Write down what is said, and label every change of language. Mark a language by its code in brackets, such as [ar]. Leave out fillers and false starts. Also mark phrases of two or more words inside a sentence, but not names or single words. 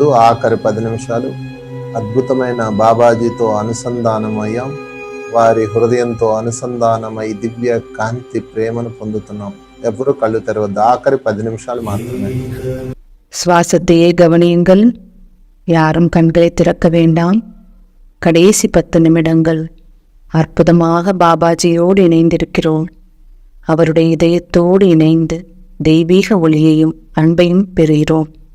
[te] ఆఖరి 10 నిమిషాలు అద్భుతమైన బాబాజీతో అనుసంధానమయ్యాం. వారి హృదయంతో అనుసంధానమై దివ్య కాంతి ప్రేమను పొందుతున్నాం. ఎవరు కళ్ళు తెరవద్దు. ఆఖరి 10 நிமிஷాలు మాత్రమే. [ta] சுவாசத்தையே கவனியுங்கள். யாரும் கண்களை திறக்க வேண்டாம். கடைசி 10 நிமிடங்கள் அற்புதமாக பாபாஜியோடு இணைந்திருக்கிறோம். அவருடைய இதயத்தோடு இணைந்து தெய்வீக ஒளியையும் அன்பையும் பெறுகிறோம்.